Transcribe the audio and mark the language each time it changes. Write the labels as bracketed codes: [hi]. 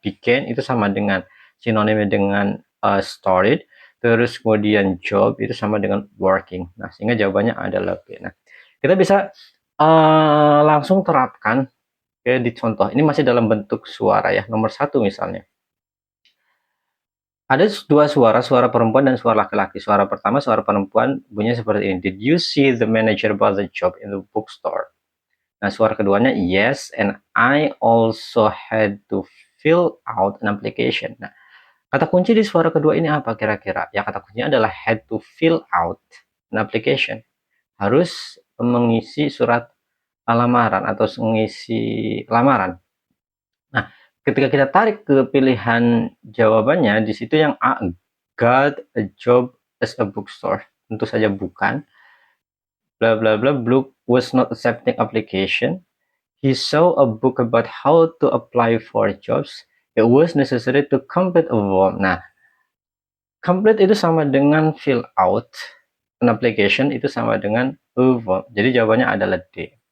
[id] Began itu sama dengan sinonimnya dengan started, terus kemudian job itu sama dengan working. Nah, sehingga jawabannya adalah B. Nah, kita bisa langsung terapkan di contoh. Ini masih dalam bentuk suara ya. Nomor 1 misalnya. Ada dua suara, suara perempuan dan suara laki-laki. Suara pertama, suara perempuan bunyinya seperti ini. [en] Did you see the manager about the job in the bookstore? [id] Nah, suara keduanya, [en] yes, and I also had to fill out an application. [id] Nah, kata kunci di suara kedua ini apa kira-kira? Ya, kata kuncinya adalah [en] had to fill out an application. [id] Harus mengisi surat lamaran atau mengisi lamaran. Nah, ketika kita tarik ke pilihan jawabannya, di situ yang A, [en] got a job as a bookstore. [id] Tentu saja bukan. [en] Bla bla bla, Blue was not accepting application. He saw a book about how to apply for jobs. It was necessary to complete a form. [id] Nah, complete itu sama dengan fill out. An application itu sama dengan a form. Jadi jawabannya adalah D.